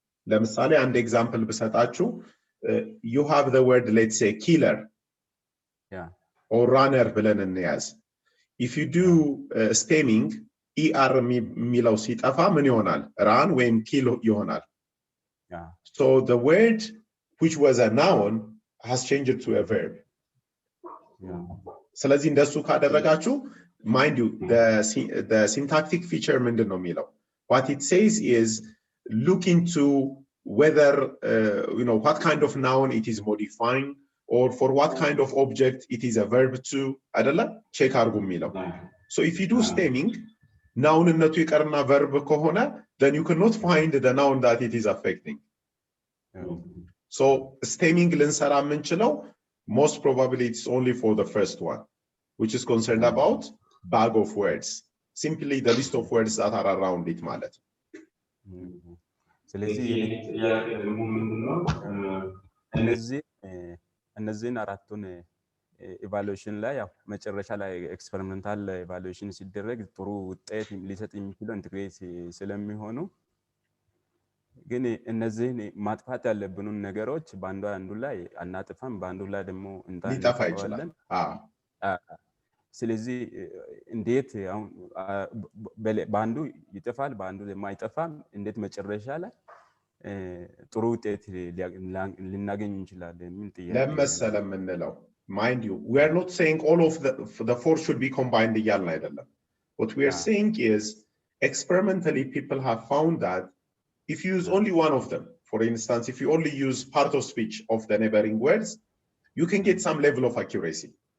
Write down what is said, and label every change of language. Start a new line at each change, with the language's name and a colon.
Amharic: ለምሳሌ አንድ
English: example
Amharic: ብሰጣችሁ,
English: you have the word, let's say, killer or runner
Amharic: ብለን እንያዝ.
English: If you do stemming, er
Amharic: የሚለው ሲጠፋ ምን ይሆናል?
English: run ወይም kill
Amharic: ይሆናል.
English: So the word which was a noun has changed to a verb.
Amharic: ስለዚህ እንደሱ ካደረጋችሁ,
English: mind you, the syntactic feature
Amharic: ምንድን ነው የሚለው?
English: What it says is look into whether what kind of noun it is modifying, or for what kind of object it is a verb to, አይደለ?
Amharic: ቼክ አድርጉ የሚለው.
English: So if you do stemming,
Amharic: ናውንነቱ ይቀርና verb ከሆነ,
English: then you cannot find the noun that it is affecting. So stemming
Amharic: ልንሰራ የምንችለው
English: most probably it's only for the first one, which is concerned about bag of words, simply the list of words that are around it
Amharic: ማለት ነው። ስለዚህ እነዚህን አራቱን ኢቫሉዌሽን ላይ ያው መጨረሻ ላይ ኤክስፐሪመንታል ኢቫሉዌሽን ሲደረግ ጥሩ ውጤት ሊሰጥ የሚችለው ኢንተግሬት ስለሚሆኑ ግን እነዚህን ማጥፋት ያለብንን ነገሮች አንዱ ላይ አናጥፋም፣ በአንዱ ላይ ደግሞ እንታፋለን። ስለዚህ እንዴት አሁን በአንዱ ይጠፋል በአንዱ ደግሞ አይጠፋም፣ እንዴት መጨረሻ ላይ ጥሩ ውጤት ልናገኝ እንችላለን? ምን ጥያቄ
English: ለመሰለ የምንለው mind you, we are not saying all of the four should be combined
Amharic: እያልን አይደለም።
English: What we are saying is experimentally people have found that if you use only one of them, for instance, if you only use part of speech of the neighboring words, you can get some level of accuracy.